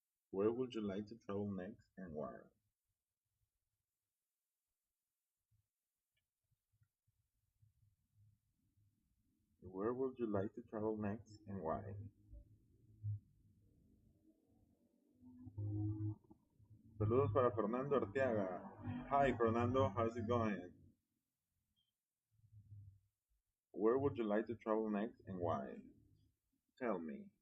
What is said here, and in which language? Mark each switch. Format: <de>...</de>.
<en>Where would you like to travel next and why? Where would you like to travel next and why?</en> <es>Saludos para Fernando Arteaga.</es> <en>Hi Fernando, how's it going? Where would you like to travel next and why? Tell me.</en>